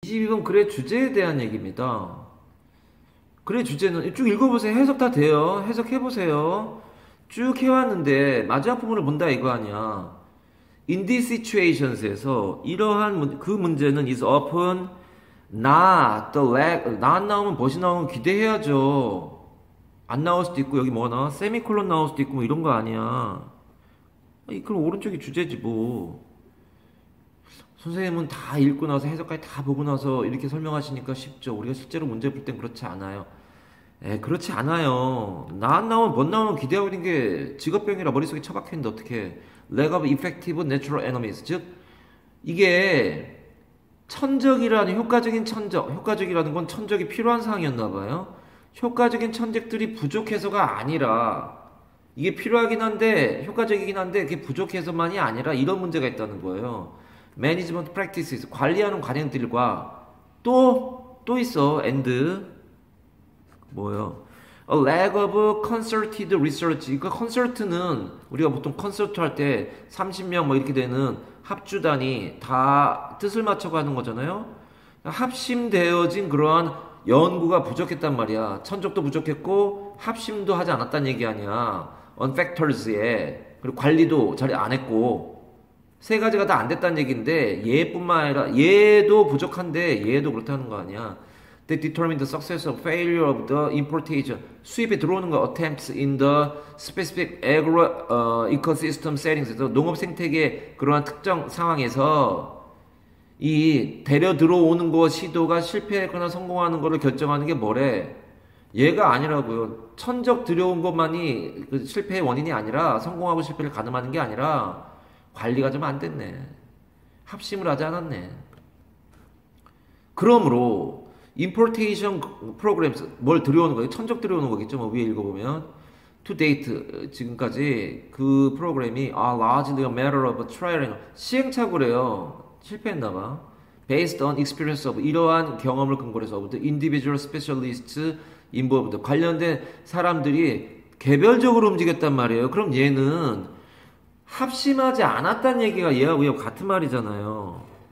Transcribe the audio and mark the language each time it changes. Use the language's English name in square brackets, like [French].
[Korean] 22번 글의 주제에 대한 얘기입니다. 글의 주제는 쭉 읽어보세요. 해석 다 돼요. 해석해보세요. 쭉 해왔는데 마지막 부분을 본다 이거 아니야. [English] In these situations [Korean] 에서 이러한 그 문제는 [English] is often not the lag, not [Korean] 나오면 벗이 나오면 기대해야죠. 안 나올 수도 있고 여기 뭐 나와? 세미콜론 나올 수도 있고 뭐 이런 거 아니야. 그럼 오른쪽이 주제지 뭐. 선생님은 다 읽고 나서 해석까지 다 보고 나서 이렇게 설명하시니까 쉽죠. 우리가 실제로 문제 풀 땐 그렇지 않아요. 그렇지 않아요. 나 안 나오면 못 나오면 기대하고 있는 게 직업병이라 머릿속에 처박혀 있는데 어떻게 [English] lack of effective natural enemies. [Korean] 즉 이게 천적이라는 효과적인 천적, 효과적이라는 건 천적이 필요한 상황이었나 봐요. 효과적인 천적들이 부족해서가 아니라 이게 필요하긴 한데 효과적이긴 한데 그게 부족해서만이 아니라 이런 문제가 있다는 거예요. 매니지먼트 프랙티스 관리하는 관행들과 또 있어. and 뭐요? [English] A lack of concerted research. [Korean] 그러니까 concert는 우리가 보통 콘서트 할 때 30명 뭐 이렇게 되는 합주단이 다 뜻을 맞춰 가는 거잖아요. 합심되어진 그러한 연구가 부족했단 말이야. 천적도 부족했고 합심도 하지 않았다는 얘기 아니야. [English] on factors [Korean] 에 그리고 관리도 잘 안 했고 세 가지가 다 안 됐다는 얘기인데 얘뿐만 아니라 얘도 부족한데 얘도 그렇다는 거 아니야. [English] They determine the success or failure of the importation. [Korean] 수입에 들어오는 거 [English] attempts in the specific agro ecosystem settings [Korean] 에서 농업 생태계 그러한 특정 상황에서 이 데려 들어오는 거 시도가 실패했거나 성공하는 거를 결정하는 게 뭐래? 얘가 아니라고요. 천적 들여온 것만이 그 실패의 원인이 아니라 성공하고 실패를 가늠하는 게 아니라 관리가 좀 안 됐네. 합심을 하지 않았네. 그러므로 [English] importation programs [Korean] 뭘 들여오는 거예요? 천적 들여오는 거겠죠. 뭐 위에 읽어보면 [English] to date [Korean] 지금까지 그 프로그램이 [English] are largely a matter of trial and [Korean] 시행착오래요. 실패했나봐. [English] based on experience of [Korean] 이러한 경험을 근거로 해서 [English] the individual specialists involved [Korean] 관련된 사람들이 개별적으로 움직였단 말이에요. 그럼 얘는 합심하지 않았다는 얘기가 얘하고 얘하고 같은 말이잖아요.